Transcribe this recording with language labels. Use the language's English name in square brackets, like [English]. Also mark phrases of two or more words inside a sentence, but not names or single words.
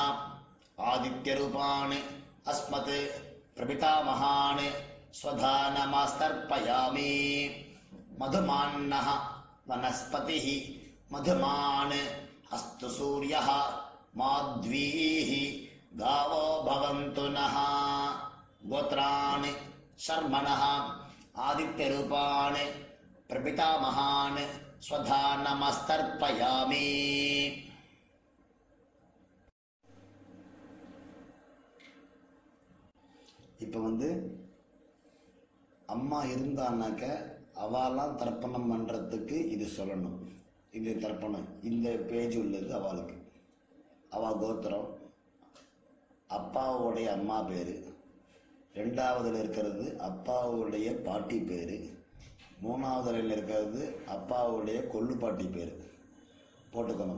[Sanskrit] आदित्यरूपान् अस्मत् प्रपितामहान् स्वधा नमस्तर्पयामि मधुमान्नः वनस्पतिः मधुमान् अस्तु सूर्यः माध्वीः गावो भवन्तु नः गोत्रान् शर्मणः आदित्यरूपान् प्रपितामहान् स्वधा नमस्तर्पयामि. [Tamil] இப்போ வந்து அம்மா இருந்தான்னாக்க அவெல்லாம் தர்ப்பணம் பண்ணுறதுக்கு இது சொல்லணும். இது தர்ப்பணம் இந்த பேஜ் உள்ளது அவளுக்கு. அவள் கோத்திரம், அப்பாவுடைய அம்மா பேர், 2வதுல இருக்கிறது அப்பாவுடைய பாட்டி பேர், 3வதுல இருக்கிறது அப்பாவுடைய கொள்ளு பாட்டி பேர் போட்டுக்கணும்.